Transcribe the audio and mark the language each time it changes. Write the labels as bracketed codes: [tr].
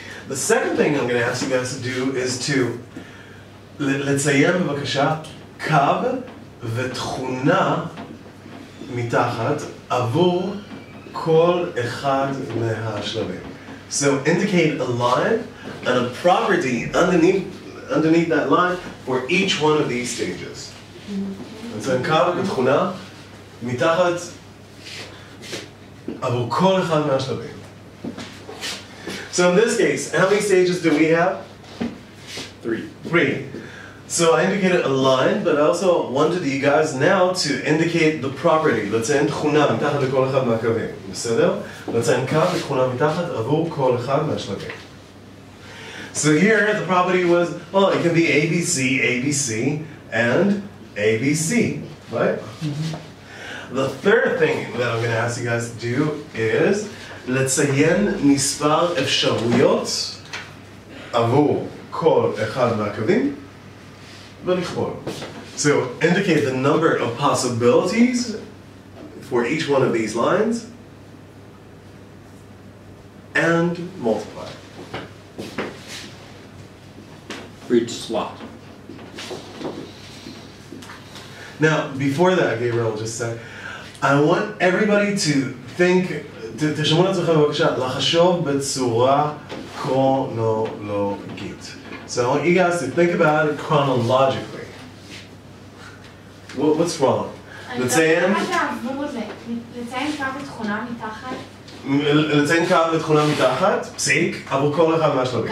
[en] The second thing I'm going to ask you guys to do is to [he] לציין בבקשה קו ותכונה מתחת עבור כל אחד מהשלבים. [en] So indicate a line and a property underneath that line for each one of these stages. [he] נציין קו ותכונה מתחת עבור כל אחד מהשלבים. [en] So in this case, how many stages do we have? Three. So I indicated a line, but I also wanted you guys now to indicate the property. [he] לציין תכונה מתחת לכל אחד מהקווים. בסדר? לציין קו ותכונה מתחת עבור כל אחד מהשלבים. [en] So here the property was, well, it can be ABC, ABC, and ABC, right? The third thing that I'm going to ask you guys to do is [he] לציין מספר אפשרויות עבור כל אחד מהקווים ולכפול. [en] So indicate the number of possibilities for each one of these lines and multiply. For each slot. Now, before that, Gabriel just said, I want everybody to think, [he] תשמעו לעצמכם בבקשה, לחשוב בצורה כרונולוגית. [en] So I want you guys to think about it chronologically. What's wrong? [he] לציין קו ותכונה מתחת, פסיק, עבור כל אחד מהשלבים.